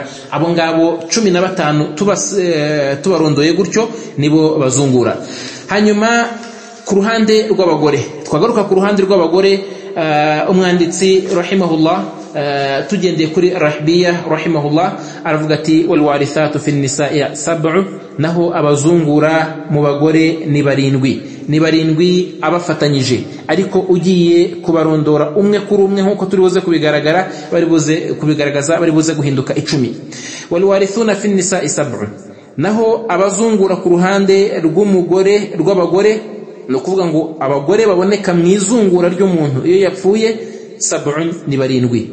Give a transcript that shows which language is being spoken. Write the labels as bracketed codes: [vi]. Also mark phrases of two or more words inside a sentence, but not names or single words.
[rw] Abo ngabo 15 tubarondoye gutyo nibo bazungura. Hanyuma ku ruhande rw'abagore, twagaruka ku ruhande rw'abagore, umwanditsi rahimahullah tugendeye kuri Rahbiya rahimahullah aravuga ati [ar] والوارثات في النساء [rw] 7, naho abazungura mu bagore ni 7. ni barindwi abafatanyije, ariko ugiye kubarondora umwe kuri umwe nkuko turi buze kubigaragaza bari buze guhinduka 10. [ar] والوارثون في النساء [rw] 7, naho abazungura ku ruhande rw'abagore no kuvuga ngo abagore baboneka mu izungura ry'umuntu iyo yapfuye 7 ni barindwi.